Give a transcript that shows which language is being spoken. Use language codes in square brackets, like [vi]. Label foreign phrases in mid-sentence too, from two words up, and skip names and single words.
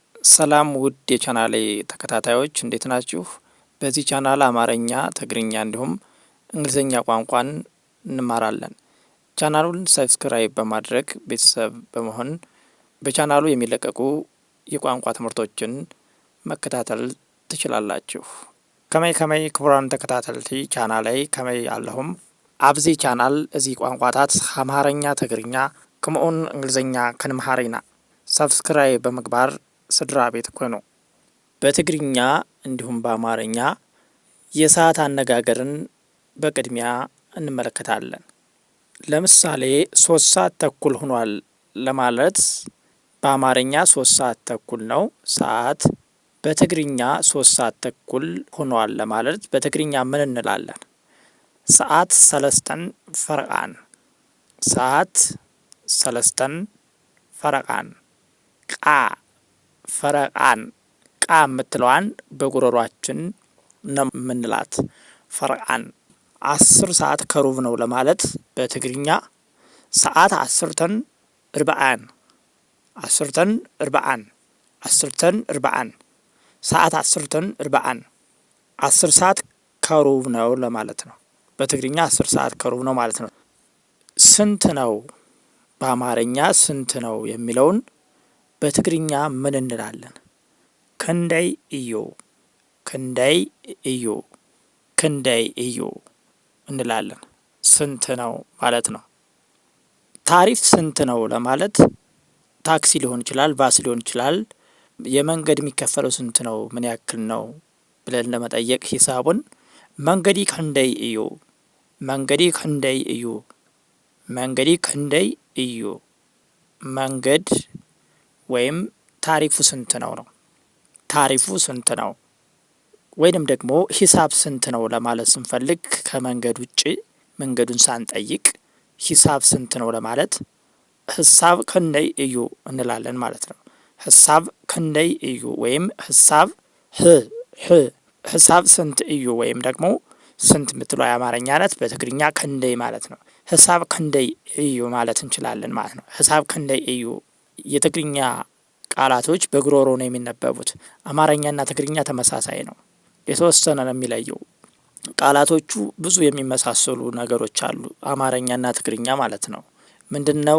[am] ሰላም ውድ የቻናሌ ተከታታዮች እንዴት ናችሁ? በዚህ ቻናል አማርኛ፣ ትግርኛ እንዲሁም እንግሊዝኛ ቋንቋን እንማራለን። ቻናሉን ሰብስክራይብ በማድረግ ቤተሰብ በመሆን በቻናሉ የሚለቀቁ የቋንቋ ትምህርቶችን መከታተል ትችላላችሁ። [ti] ከመይ ክቡራን ተከታተልቲ ቻናለይ ከመይ ኣለሁም ኣብዚ ቻናል እዚ ቋንቋታት አማርኛ፣ ትግርኛ ከምኡን እንግሊዝኛ ክንምሃር ኢና። ሰብስክራይብ በመግባር ስድራ ቤት ኮይኑ [am] በትግርኛ እንዲሁም በአማርኛ የሰዓት አነጋገርን በቅድሚያ እንመለከታለን። ለምሳሌ 3 ሰዓት ተኩል ሆኗል ለማለት በአማርኛ 3 ሰዓት ተኩል ነው ሰዓት። በትግርኛ 3 ሰዓት ተኩል ሆኗል ለማለት በትግርኛ ምን እንላለን? [ti] ሰዓት ሰለስተን ፈረቃን። ሰዓት ሰለስተን ፈረቃን። [am] ቃ ፈረቃን ቃ የምትለዋን በጉሮሯችን ነው የምንላት። ፈረቃን 10 ሰዓት ከሩብ ነው ለማለት በትግርኛ [ti] ሰዓት 10 ርብዓን። 10 ርብዓን 10 ርብዓን ሰዓት 10 ርብዓን [am] 10 ሰዓት ከሩብ ነው ለማለት ነው። በትግርኛ 10 ሰዓት ከሩብ ነው ማለት ነው። ስንት ነው በአማርኛ ስንት ነው የሚለውን በትግርኛ ምን እንላለን? [ti] ክንደይ እዩ። ክንደይ እዩ። ክንደይ እዩ [am] እንላለን። ስንት ነው ማለት ነው። ታሪፍ ስንት ነው ለማለት ታክሲ ሊሆን ይችላል፣ ባስ ሊሆን ይችላል። የመንገድ የሚከፈለው ስንት ነው፣ ምን ያክል ነው ብለን ለመጠየቅ ሂሳቡን [ti] መንገዲ ክንደይ እዩ፣ መንገዲ ክንደይ እዩ፣ መንገዲ ክንደይ እዩ። [am] መንገድ ወይም ታሪፉ ስንት ነው ነው። ታሪፉ ስንት ነው። ወይንም ደግሞ ሂሳብ ስንት ነው ለማለት ስንፈልግ ከመንገድ ውጭ መንገዱን ሳንጠይቅ ሂሳብ ስንት ነው ለማለት [ti] ህሳብ ክንደይ እዩ [am] እንላለን ማለት ነው። [ti] ህሳብ ክንደይ እዩ [am] ወይም ህሳብ ህሳብ ስንት እዩ ወይም ደግሞ ስንት የምትለው የአማርኛ ናት። በትግርኛ ክንደይ ማለት ነው። [ti] ህሳብ ክንደይ እዩ [am] ማለት እንችላለን ማለት ነው። [ti] ህሳብ ክንደይ እዩ። [am] የትግርኛ ቃላቶች በጉሮሮ ነው የሚነበቡት። አማርኛና ትግርኛ ተመሳሳይ ነው። የተወሰነ ነው የሚለየው። ቃላቶቹ ብዙ የሚመሳሰሉ ነገሮች አሉ፣ አማርኛና ትግርኛ ማለት ነው። ምንድነው?